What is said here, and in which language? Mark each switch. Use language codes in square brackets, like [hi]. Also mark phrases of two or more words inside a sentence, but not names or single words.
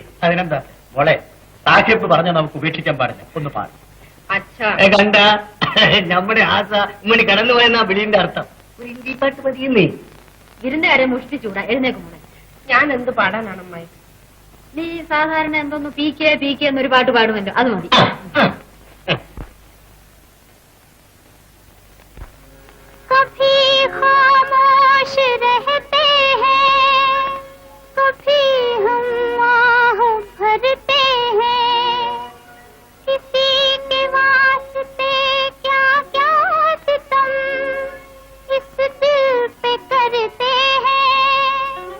[ml] അതിനെന്താ മോളെ, സാഹിബ് പറഞ്ഞ നമുക്ക് ഉപേക്ഷിക്കാൻ പാടില്ല. ഒന്ന് പാടും. കണ്ട നമ്മുടെ ആസ ഉമ്മണി കടന്നു പോയെന്നാ വിളിയുടെ അർത്ഥം. ഒരു ഹിന്ദി പാട്ട് മതിയെന്നേ. വിരുന്നുകാരെ മുഷ്ടിച്ചൂടാ. എഴുന്നേക്കും മോളെ. ഞാൻ എന്ത് പാടാനാണ് അമ്മായി? നീ സാധാരണ എന്തോന്ന് പി കെ എന്നൊരു പാട്ട് പാടുമല്ലോ, അത് മതി. [hi] कभी खामोश रहते हैं, कभी हम आह भरते हैं, किसी के वास्ते क्या क्या सितम इस दिल पे करते हैं,